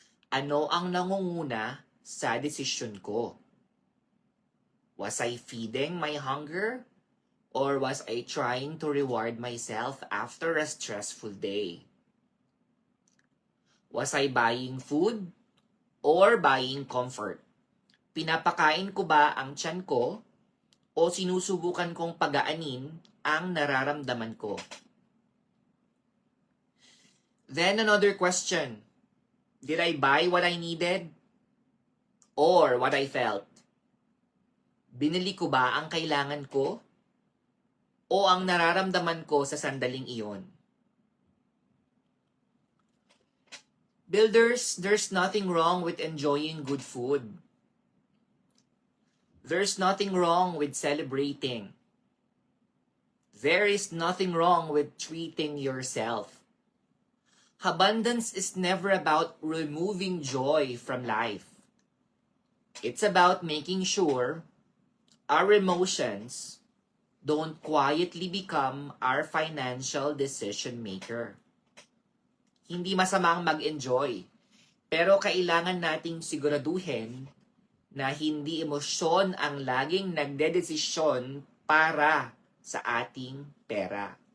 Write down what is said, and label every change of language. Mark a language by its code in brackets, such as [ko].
[tl] Ano ang nangunguna sa desisyon ko? [en] Was I feeding my hunger? Or was I trying to reward myself after a stressful day? Was I buying food or buying comfort? [tl] Pinapakain ko ba ang tiyan ko o sinusubukan kong pagaanin ang nararamdaman ko? [en] Then another question. Did I buy what I needed or what I felt? Binili ko ba ang kailangan ko o ang nararamdaman ko sa sandaling iyon? Builders, there's nothing wrong with enjoying good food. There's nothing wrong with celebrating. There is nothing wrong with treating yourself. Abundance is never about removing joy from life. It's about making sure our emotions don't quietly become our financial decision maker. [tl] Hindi masamang mag-enjoy, pero kailangan nating siguraduhin na hindi emosyon ang laging nagdedesisyon para sa ating pera.